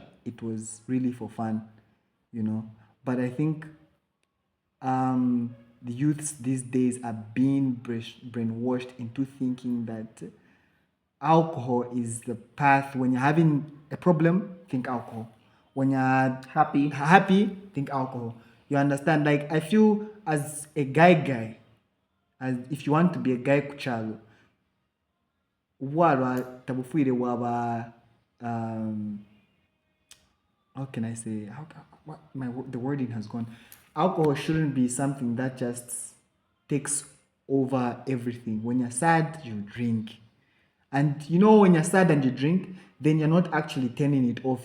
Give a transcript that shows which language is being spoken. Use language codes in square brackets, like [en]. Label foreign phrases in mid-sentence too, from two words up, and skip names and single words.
[en] It was really for fun, you know. But I think the youths these days are being brainwashed into thinking that alcohol is the path. When you're having a problem, think alcohol. When you're happy, think alcohol. You understand? Like, I feel as a guy, as if you want to be a Guy KuChalo, waba tabufuire waba how can I say, the wording has gone. Alcohol shouldn't be something that just takes over everything. When you're sad, you drink. And you know, when you're sad and you drink, then you're not actually turning it off.